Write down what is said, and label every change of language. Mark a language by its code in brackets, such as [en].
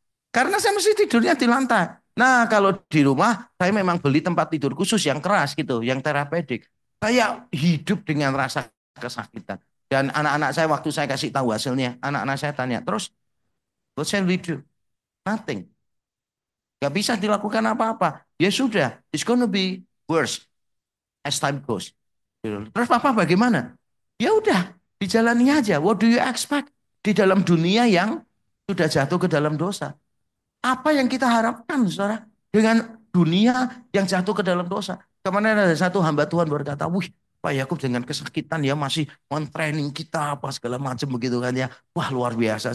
[id] Karena saya mesti tidurnya di lantai. Nah kalau di rumah saya memang beli tempat tidur khusus yang keras gitu, yang terapeutik. Saya hidup dengan rasa kesakitan. Dan anak-anak saya waktu saya kasih tahu hasilnya, anak-anak saya tanya, terus [en] what shall we do? Nothing. [id] Gak bisa dilakukan apa-apa. Ya sudah, [en] it's gonna be worse as time goes. [id] Terus papa bagaimana? Ya udah, dijalani aja. [en] What do you expect? [id] Di dalam dunia yang sudah jatuh ke dalam dosa. Apa yang kita harapkan, saudara? Dengan dunia yang jatuh ke dalam dosa. Kemarin ada satu hamba Tuhan berkata, wih, Pak Yakub dengan kesakitan ya masih men-training kita apa segala macam begitu kan ya. Wah luar biasa.